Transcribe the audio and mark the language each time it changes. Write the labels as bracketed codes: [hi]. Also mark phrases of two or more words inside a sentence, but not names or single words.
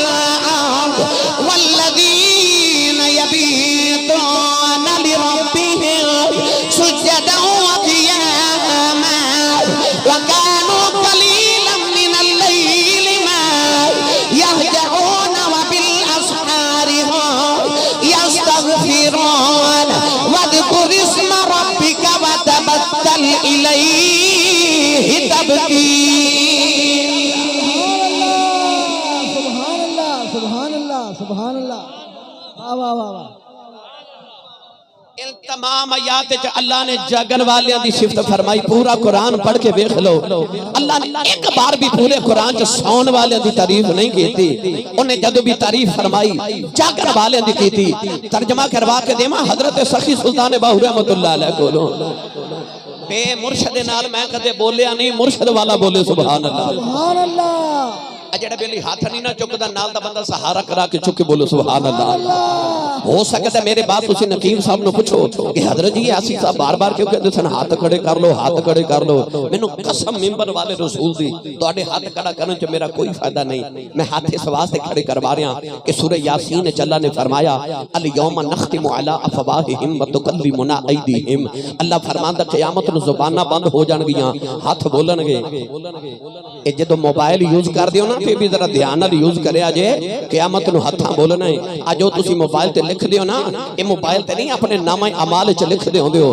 [ar] أرض والذين يبيتون لربهم سجدا وقياما وكانوا قليلا من الليل ما يهجعون وبالأسحار يستغفرون واذكر اسم ربك وتبتل إليه تبتيلا. سبحان الله سبحان الله. वाह वाह वाह वाह। [pa] ان تمام آیات چ اللہ نے جاگن والیاں دی صفت فرمائی. پورا قرآن پڑھ کے دیکھ لو، اللہ نے ایک بار بھی پورے قرآن چ سون والیاں دی تعریف نہیں کی. اونہاں جدوں بھی تعریف فرمائی جاگن والیاں دی کی. ترجمہ کروا کے دیوا حضرت سخی سلطان باہو [ar] رحمة الله عليه [pa] کولوں. بے مرشد نال میں کدے بولیا نہیں، مرشد والا بولے [ar] سبحان الله سبحان الله. [pa] جیڑا بیلی ہاتھ نہیں نا چکدا نال دا بندہ سہارا کرا کے چک کے بولو [ar] سبحان الله. [pa] ہو سکتا میرے بات تسی نکیم صاحب نوں پچھو کہ حضرت جی آسی صاحب بار بار کیوں کہتے سن ہاتھ کھڑے کر لو، ہاتھ کھڑے کر لو. مینوں قسم منبر والے رسول دی تہاڈے ہاتھ کھڑا کرنے چ میرا کوئی فائدہ نہیں. میں ہاتھ اس واسطے کھڑے کروا رہا کہ سورہ یاسین چ اللہ نے فرمایا [ar] اليوم نختم على أفواههم وتكلمنا أيديهم. [pa] اللہ فرماندا قیامت نوں زباناں بند ہو جانگیاں، ہاتھ بولنگے. اے جدوں موبائل یوز کر دیو نا تے بھی ذرا دھیان نال یوز کریا جے. قیامت نوں ہتھاں بولنا ہے۔ اج جو تسی موبائل تے لکھ دیو نا، یہ موبائل تے نہیں اپنے نامے اعمال چ لکھ دے ہوندے ہو.